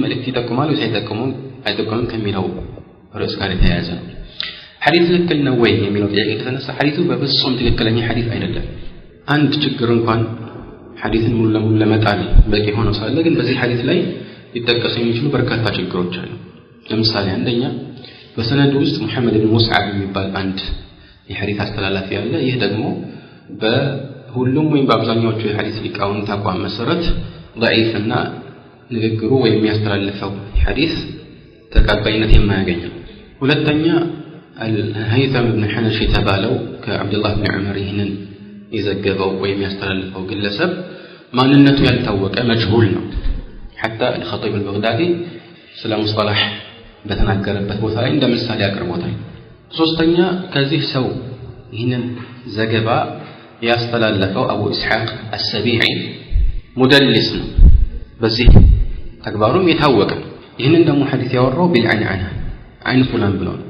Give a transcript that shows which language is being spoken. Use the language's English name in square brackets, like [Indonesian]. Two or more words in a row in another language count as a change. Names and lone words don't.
[Amharic] መልእክት ይጠቁማል ወይስ አይጠቁምም ከሚለው ርዕስ ጋር የተያያዘ ነው። ሐዲስ ትክክል ነው ወይ የሚለው ጥያቄ ከተነሳ ሐዲሱ በፍጹም ትክክለኛ ሐዲስ አይደለም። አንድ ችግር እንኳን ሐዲስን ሙሉ ለሙሉ ለመጣል በቂ ሆኖ ሳለ ግን በዚህ ሐዲስ ላይ ሊጠቀሱ የሚችሉ በርካታ ችግሮች አሉ። ለምሳሌ አንደኛ በሰነዱ ውስጥ ሙሐመድ ብን ሙስዓብ የሚባል አንድ የሐዲስ አስተላላፊ አለ። ይህ ደግሞ በሁሉም ወይም በአብዛኛዎቹ የሐዲስ ሊቃውንት አቋም መሰረት ضعيف እና ንግግሩ ወይም የሚያስተላልፈው ሐዲስ ተቀባይነት የማያገኝ ነው። ሁለተኛ الهيثم بن حنش የተባለው ከአብዱላህ ብን ዑመር ይህንን የዘገበው ወይም ያስተላልፈው ግለሰብ ማንነቱ ያልታወቀ መጅሁል ነው። حتى الخطيب البغدادي ስለ ሙስጠላህ በተናገረበት ቦታ ላይ እንደምሳሌ አቅርቦታል። ሶስተኛ ከዚህ ሰው ይህንን ዘገባ ያስተላለፈው አቡ ኢስሐቅ አሰቢዒ ሙደልስ ነው። በዚህ ተግባሩም የታወቀ ይህንን ደግሞ ሐዲስ ያወራው [Arabic] بالعنعنة عن فلان [Amharic] ብሎ ነው።